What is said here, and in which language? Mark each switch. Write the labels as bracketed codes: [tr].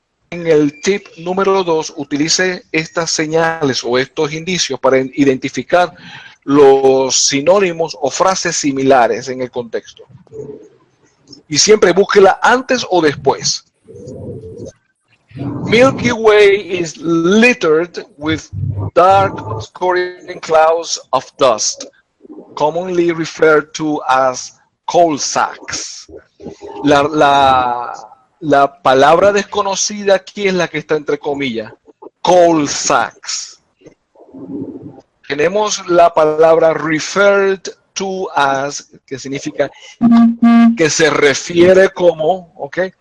[es] En el tip número 2, utilice estas señales o estos indicios para identificar los sinónimos o frases similares en el contexto. Y siempre búsquela antes o después. [en] Milky Way is littered with dark, obscuring clouds of dust, commonly referred to as coal sacks. [es] La palabra desconocida aquí es la que está entre comillas, coal sacks. Tenemos la palabra referred to as, que significa que se refiere como, ¿ok?